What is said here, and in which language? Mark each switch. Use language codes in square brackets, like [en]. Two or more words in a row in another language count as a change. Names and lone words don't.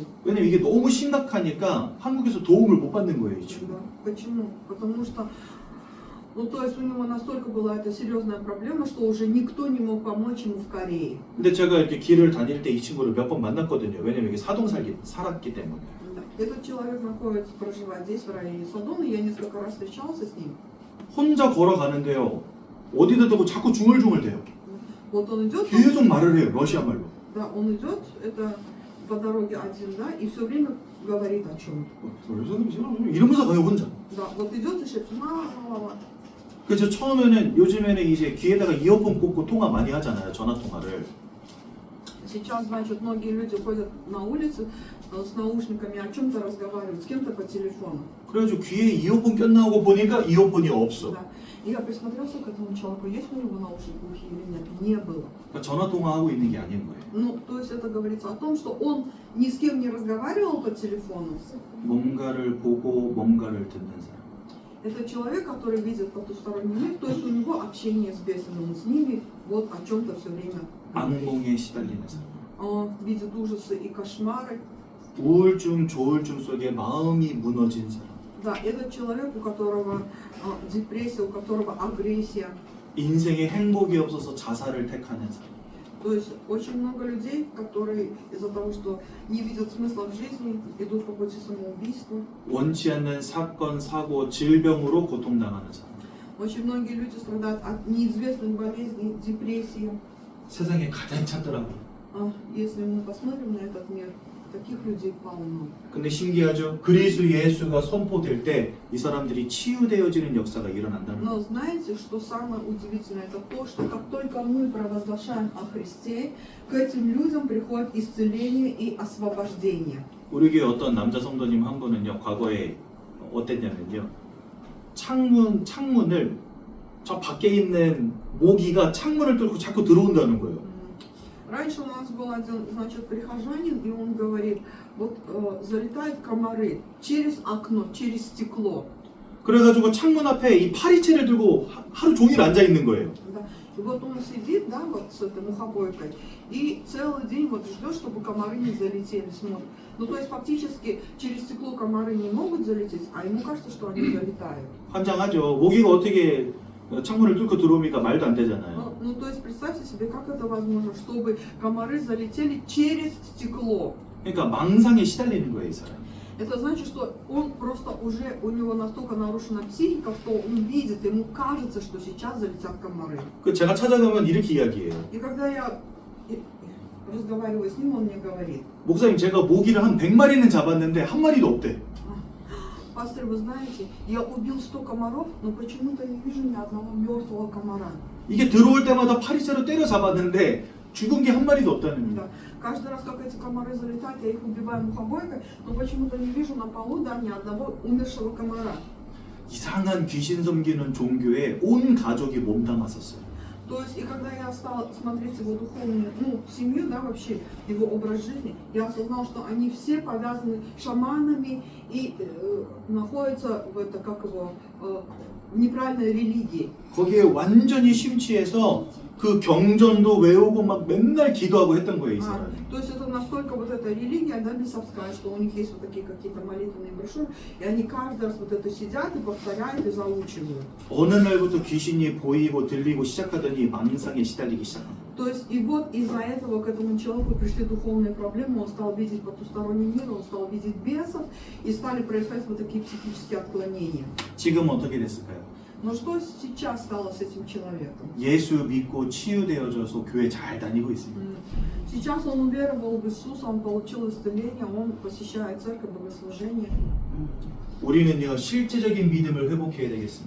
[ko] 왜냐면 이게 너무 심각하니까 한국에서 도움을 못 받는 거예요 지금. [ru] Да. Почему? Потому что, ну, то есть у него настолько была эта серьезная проблема, что уже никто не мог помочь ему в Корее. [ko] 근데 제가 이렇게 길을 다닐 때 이 친구를 몇 번 만났거든요. 왜냐면 이게 사동 살았기 때문에. [ru] Да. Этот человек находится, проживает здесь, в районе Содона, и я несколько раз встречался с ним. [ko] 혼자 걸어가는데요. 어디다 대고 자꾸 중얼중얼대요. [ru] Вот он идет, [ko] 계속 말을 해요. 러시아 말로. [ru] да, он идет, это по дороге один, да, и все время говорит о чем. [ko] 이러면서 가요 혼자. [ru] Да, вот идет и шепчет, мама. [ko] 그래서 처음에는 요즘에는 이제 귀에다가 이어폰 꽂고 통화 많이 하잖아요. 전화 통화를. [ru] Сейчас, значит, многие люди ходят на улице с наушниками, о чем-то разговаривают, с кем-то по телефону. [ko] 그래가지고 귀에 이어폰 꼈나 하고 보니까 이어폰이 없어. [ru] Да. И я присмотрелся к этому человеку, есть у него наушники в ухе или нет, не было. [ko] 그러니까 전화 통화하고 있는 게 아닌 거예요. [ru] Ну, то есть это говорится о том, что он ни с кем не разговаривал по телефону. [ko] 뭔가를 보고 뭔가를 듣는 사람. [ru] Это человек, который видит потусторонний мир, то есть у него общение с бесами, он с ними вот о чем-то все время. [ko] 악몽에 시달리는 사람. [ru] Он видит ужасы и кошмары. [ko] 우울증, 조울증 속에 마음이 무너진 사람. [ru] Да, это человек, у которого депрессия, у которого агрессия. [ko] 인생에 행복이 없어서 자살을 택하는 사람. [ru] То есть очень много людей, которые из-за того, что не видят смысла в жизни, идут по пути самоубийства. [ko] 원치 않는 사건, 사고, 질병으로 고통당하는 사람. [ru] Очень многие люди страдают от неизвестных болезней, депрессии. [ko] 세상에 가득 찼더라고요. Если мы посмотрим на этот мир, таких людей полно. 근데 신기하죠? 그리스도 예수가 선포될 때 이 사람들이 치유되어지는 역사가 일어난다는 [ru] Но [ko] 거예요. [ru] знаете, что самое удивительное, это то, что как только мы провозглашаем о Христе, к этим людям приходит исцеление и освобождение. [ko] 우리 교회 어떤 남자 성도님 한 분은요, 과거에 어땠냐면요, 창문을 저 밖에 있는 모기가 창문을 뚫고 자꾸 들어온다는 거예요. [ru] Раньше у нас был один, значит, прихожанин, и он говорит, вот залетают комары через окно, через стекло. [ko] 그래가지고 창문 앞에 이 파리채를 들고 하루 종일 앉아 있는 거예요. [ru] Да. И вот он сидит, да, вот с этой мухобойкой, и целый день вот ждет, чтобы комары не залетели, смотрит. Ну, то есть фактически через стекло комары не могут залететь, а ему кажется, что они залетают. [ko] 환장하죠. 모기가 어떻게 창문을 뚫고 들어오니까 말도 안 되잖아요. [ru] Ну, то есть представьте себе, как это возможно, чтобы комары залетели через стекло. [ko] 그러니까 망상에 시달리는 거예요, 이 사람. [ru] Это значит, что он просто уже, у него настолько нарушена психика, что он видит, ему кажется, что сейчас залетят комары. [ko] 그 제가 찾아가면 이렇게 이야기해요. [ru] И когда я разговариваю с ним, он мне говорит: [ko] 목사님, 제가 모기를 한 100마리는 잡았는데 한 마리도 없대. [ru] пастор, вы знаете, я убил 100 комаров, но почему-то не вижу ни одного мертвого комара. [ko] 이게 들어올 때마다 파리채로 때려 잡았는데 죽은 게 한 마리도 없다는 [ru] Да. [ko] 거예요. [ru] Каждый раз, как эти комары залетают, я их убиваю мухобойкой, но почему-то не вижу на полу, да, ни одного умершего комара. [ko] 이상한 귀신 섬기는 종교에 온 가족이 몸담았었어요. [ru] То есть, и когда я стала смотреть его духовную, ну, семью, да, вообще, его образ жизни, я осознала, что они все повязаны шаманами и находятся в это, как его, в неправильной религии. [ko] 거기에 완전히 심취해서 그 경전도 외우고 막 맨날 기도하고 했던 거예요, 이 사람이. [ru] То есть это настолько вот эта религия, да, бесовская, что у них есть вот такие какие-то молитвенные брошюры, и они каждый раз вот это сидят и повторяют и заучивают. [ko] 어느 날부터 귀신이 보이고 들리고 시작하더니 망상에 시달리기 시작한 거예요. [ru] То есть и вот из-за этого к этому человеку пришли духовные проблемы, он стал видеть потусторонний мир, он стал видеть бесов, и стали происходить вот такие психические отклонения. [ko] 지금 어떻게 됐을까요? [ru] Но что сейчас стало с этим человеком? [ko] 예수 믿고 치유되어져서 교회 잘 다니고 있습니다. [ru] Сейчас он уверовал в Иисуса, он получил исцеление, он посещает церковь, богослужение. [ko] 우리는요, 실제적인 믿음을 회복해야 되겠습니다.